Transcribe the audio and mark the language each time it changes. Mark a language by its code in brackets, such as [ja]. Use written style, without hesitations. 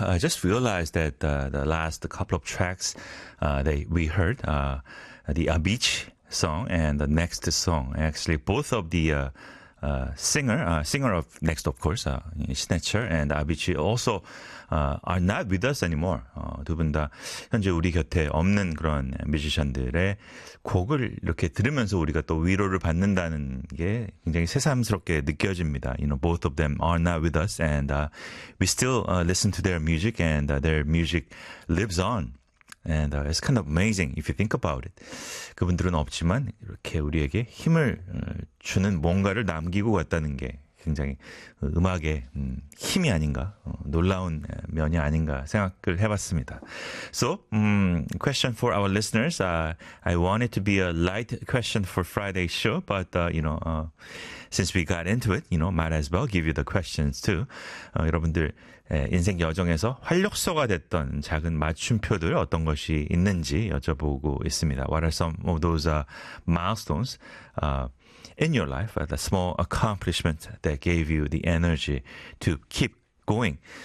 [en] I just realized that the last couple of tracks we heard, the Beach song and the Next song, actually both of the singer of Next, of course, Snatcher and Avicii also are not with us anymore. [ko] 두 분 다 현재 우리 곁에 없는 그런 뮤지션들의 곡을 이렇게 들으면서 우리가 또 위로를 받는다는 게 굉장히 새삼스럽게 느껴집니다. [en] You know, both of them are not with us and we still listen to their music and their music lives on. And it's kind of amazing if you think about it. [ko] 그분들은 없지만 이렇게 우리에게 힘을 주는 뭔가를 남기고 갔다는 게 굉장히 음악의 힘이 아닌가, 놀라운 면이 아닌가 생각을 해봤습니다. [en] So, question for our listeners. I want it to be a light question for Friday's show, but, you know, since we got into it, you know, might as well give you the questions too. [ko] 여러분들, 인생 여정에서 활력소가 됐던 작은 맞춤표들 어떤 것이 있는지 여쭤보고 있습니다. [en] What are some of those milestones? In your life, the small accomplishment that gave you the energy to keep going.